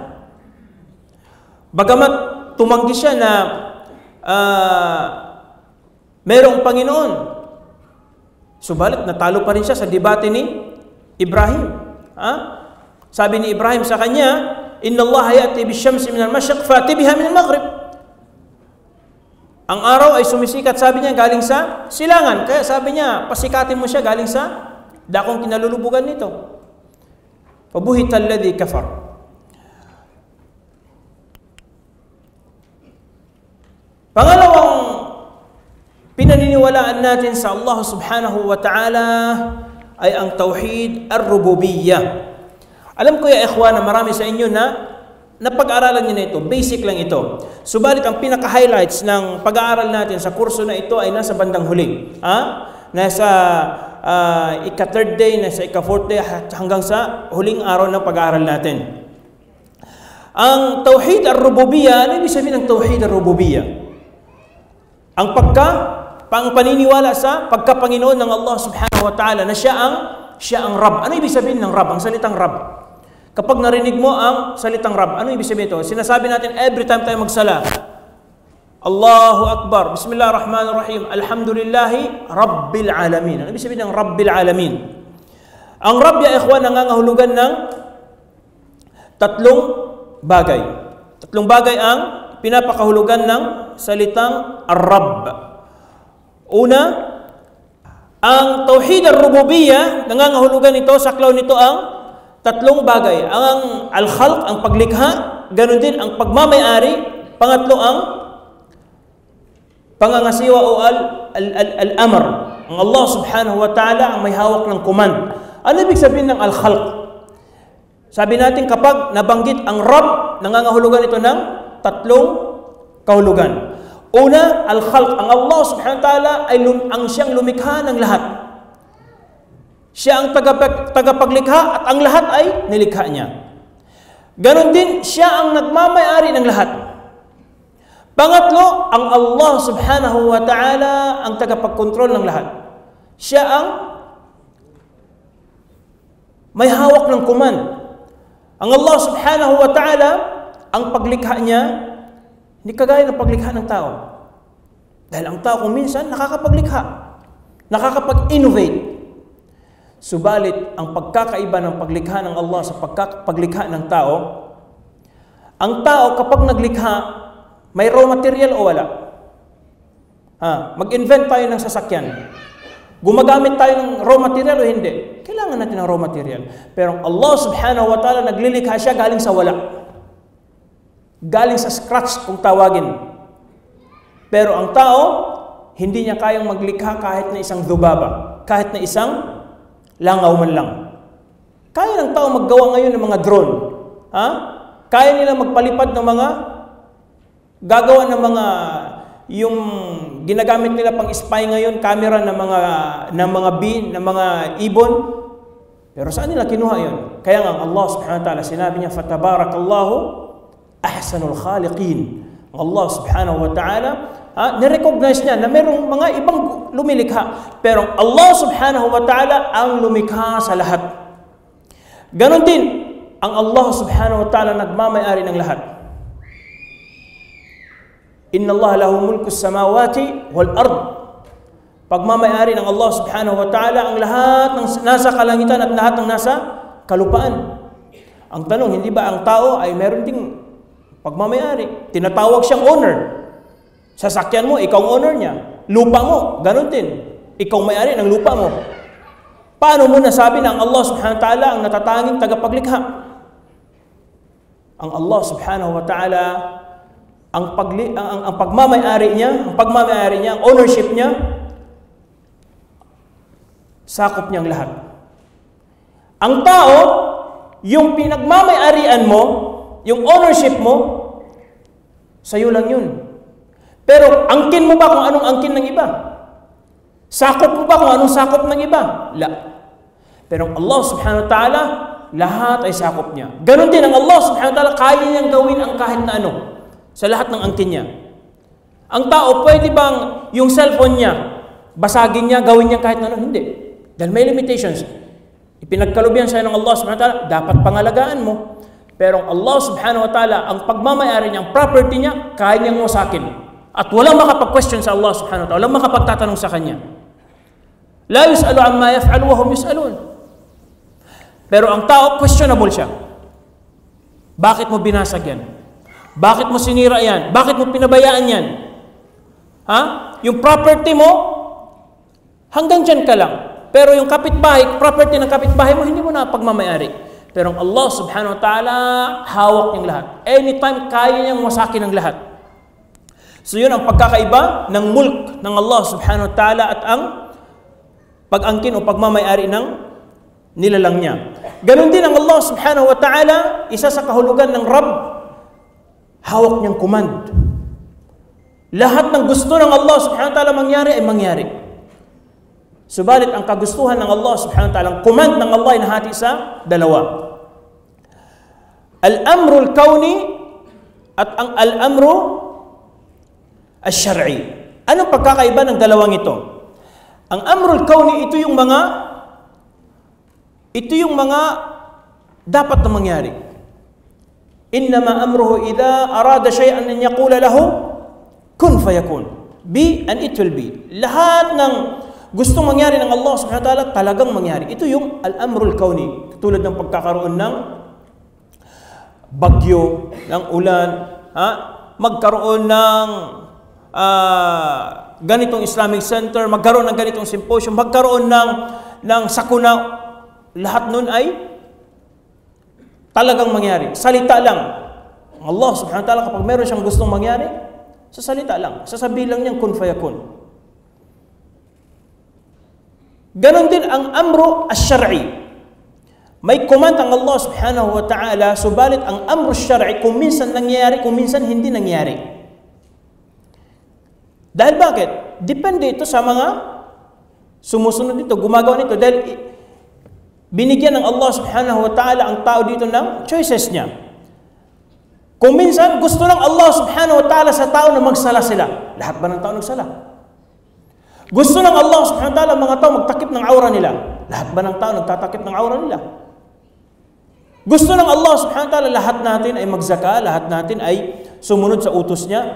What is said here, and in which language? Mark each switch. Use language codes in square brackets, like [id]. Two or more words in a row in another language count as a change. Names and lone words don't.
[tl] Bagamat tumanggi siya na mayroong Panginoon, subalit natalo pa rin siya sa debate ni Ibrahim. Sabi ni Ibrahim sa kanya, [ar] إن الله يأتي بالشمس من المشرق فأت بها من المغرب. [tl] Ang araw ay sumisikat, sabi niya, galing sa silangan. Kaya sabi niya, pasikatin mo siya galing sa dakong kinalulubugan nito. [ar] فبهت الذي كفر. [tl] Pangalawang pinaniniwalaan natin sa [ar] الله سبحانه وتعالى [tl] ay ang [ar] توحيد الربوبية. [tl] Alam ko [ar] يا إخوان [tl] na marami sa inyo na napag-aralan niyo na ito, basic lang ito. Subalit ang pinaka-highlights ng pag-aaral natin sa kurso na ito ay nasa bandang huli. Nasa ika-third day, nasa ika-fourth day, hanggang sa huling araw ng pag-aaral natin. Ang [ar] توحيد الربوبية, [tl] ano ibig sabihin ng [ar] توحيد الربوبية? [tl] Ang paniniwala sa pagkapanginoon ng [ar] الله سبحانه وتعالى [tl] na siya ang Rabb. Ano ibig sabihin ng Rabb? Ang salitang Rabb. Kapag narinig mo ang salitang Rabb, ano ibig sabihin ito? Sinasabi natin [en] every time [tl] tayo magsala. [ar] الله أكبر. بسم الله الرحمن الرحيم الحمد لله رب العالمين. [tl] Ano ibig sabihin ng [ar] رب العالمين? [tl] Ang Rabb, [ar] يا إخوان, [tl] nangangahulugan ng tatlong bagay. Tatlong bagay ang pinapakahulugan ng salitang Ar-Rabb. Una, ang [ar] توحيد الربوبية, [tl] nangangahulugan ito, saklaw nito ang tatlong bagay. Ang al-khalq, ang paglikha, ganun din ang pagmamayari, pangatlo ang pangangasiwa o al-amr. Ang [ar] الله سبحانه وتعالى [tl] ang may hawak ng command. Ano ibig sabihin ng al-khalq? Sabi natin kapag nabanggit ang Rabb, nangangahulugan ito ng tatlong kahulugan. Una, al-khalq. Ang [ar] الله سبحانه وتعالى [tl] ay ang siyang lumikha ng lahat. Siya ang tagapaglikha at ang lahat ay nilikha niya. Ganon din, siya ang nagmamayari ng lahat. Pangatlo, ang [ar] الله سبحانه وتعالى [tl] ang tagapagkontrol ng lahat. Siya ang may hawak ng command. [ar] Ang الله سبحانه وتعالى, [tl] ang paglikha niya, hindi kagaya ng paglikha ng tao. Dahil ang tao kung minsan nakakapaglikha, nakakapag-innovate. Subalit, ang pagkakaiba ng paglikha ng Allah sa paglikha ng tao, ang tao kapag naglikha, may [en] raw material [tl] o wala? Mag-invent tayo ng sasakyan. Gumagamit tayo ng [en] raw material [tl] o hindi? Kailangan natin ng [en] raw material. [tl] Pero [ar] الله سبحانه وتعالى [tl] naglilikha siya galing sa wala. Galing sa scratch kung tawagin. Pero ang tao, hindi niya kayang maglikha kahit na isang dhubaba, kahit na isang langaw man lang. Kaya ng tao maggawa ngayon ng mga drone. Kaya nila magpalipad ng mga, gagawa ng mga, yung ginagamit nila pang spy ngayon, camera ng mga bee, ng mga ibon. Pero saan nila kinuha yun? Kaya nga [ar] الله سبحانه وتعالى, [tl] sinabi niya, [ar] فتبارك الله أحسن الخالقين. الله سبحانه وتعالى, [tl] nirecognize niya na mayroong mga ibang lumilikha. Pero [ar] الله سبحانه وتعالى [tl] ang lumikha sa lahat. Ganon din, ang [ar] الله سبحانه وتعالى [tl] nagmamayari ng lahat. [ar] إن الله له ملك السماوات والأرض. [tl] Pagmamayari ng [ar] الله سبحانه وتعالى [tl] ang lahat ng nasa kalangitan at lahat ng nasa kalupaan. Ang tanong, hindi ba ang tao ay meron ding pagmamayari? Tinatawag siyang owner. Sasakyan mo, ikaw ang owner niya. Lupa mo, ganun din. Ikaw may-ari ng lupa mo. Paano mo nasabi na ang [ar] الله سبحانه وتعالى [tl] ang natatanging tagapaglikha? [ar] Ang الله سبحانه وتعالى, [tl] ang pagmamayari niya, ang ownership niya, sakop niyang lahat. Ang tao, yung pinagmamayarian mo, yung ownership mo, sa'yo lang yun. Pero angkin mo ba kung anong angkin ng iba? Sakop mo ba kung anong sakop ng iba? [ar] La. Pero الله سبحانه وتعالى, [tl] lahat ay sakop niya. Ganon din ang [ar] الله سبحانه وتعالى, [tl] kaya niyang gawin ang kahit na ano sa lahat ng angkin niya. Ang tao, pwede bang yung cellphone niya, basagin niya, gawin niya kahit na ano? Hindi. Dahil may limitations. Ipinagkaloob yan sa'yo ng [ar] الله سبحانه وتعالى, [tl] dapat pangalagaan mo. [ar] Pero الله سبحانه وتعالى, [tl] ang pagmamayari niya, ang property niya, kaya niyang wasakin. At walang makapag-question sa [ar] الله سبحانه وتعالى, [tl] walang makapagtatanong sa kanya. [ar] لا يسأل عما يفعل وهم يسألون. [tl] Pero ang tao, questionable siya. Bakit mo binasag yan? Bakit mo sinira yan? Bakit mo pinabayaan yan? Yung property mo, hanggang dyan ka lang. Pero yung kapitbahay, property ng kapitbahay mo, hindi mo na pagmamayari. Pero ang [ar] الله سبحانه وتعالى, [tl] hawak niyang lahat. Anytime, kaya niyang wasakin ang lahat. So yun ang pagkakaiba ng mulk ng [ar] الله سبحانه وتعالى [tl] at ang pag-angkin o pagmamayari ng nilalang niya. Ganon din ang [ar] الله سبحانه وتعالى, [tl] isa sa kahulugan ng Rabb, hawak niyang command. Lahat ng gusto ng [ar] الله سبحانه وتعالى [tl] mangyari ay mangyari. Subalit ang kagustuhan ng [ar] الله سبحانه وتعالى, [tl] ang command ng Allah ay nahati sa dalawa. [ar] الأمر الكوني [tl] at ang [ar] الأمر الشرعي. [tl] Anong pagkakaiba ng dalawang ito? Ang [ar] أمر الكوني, [tl] ito yung mga dapat na mangyari. [ar] إنما أمره إذا أراد شيئا أن يقول له كن فيكون. [en] Be and it will be. [tl] Lahat ng gustong mangyari ng [ar] الله سبحانه وتعالى [tl] talagang mangyari. Ito yung [ar] الأمر الكوني. [tl] Tulad ng pagkakaroon ng bagyo, ng ulan, magkaroon ng ganitong Islamic Center, magkaroon ng ganitong symposium, magkaroon ng sakuna. Lahat nun ay talagang mangyari. Salita lang. [ar] الله سبحانه وتعالى [tl] kapag meron siyang gustong mangyari, sa salita lang, sasabihin lang niyang [ar] كن فيكون. [tl] Ganon din ang [ar] أمر الشرعي. [tl] May command ang [ar] الله سبحانه وتعالى, [tl] subalit ang [ar] أمر الشرعي [tl] kung minsan nangyayari, kung minsan hindi nangyayari. Dahil bakit? Depende ito sa mga sumusunod nito, gumagawa nito. Dahil binigyan ng [ar] الله سبحانه وتعالى [tl] ang tao dito ng choices niya. Kung minsan, gusto lang [ar] الله سبحانه وتعالى [tl] sa tao na magsala sila. Lahat ba ng tao nagsala? Gusto lang [ar] الله سبحانه وتعالى [tl] mga tao magtakip ng aura nila. Lahat ba ng tao nagtatakip ng aura nila? Gusto lang [ar] الله سبحانه وتعالى [tl] lahat natin ay magsaka, lahat natin ay sumunod sa utos niya.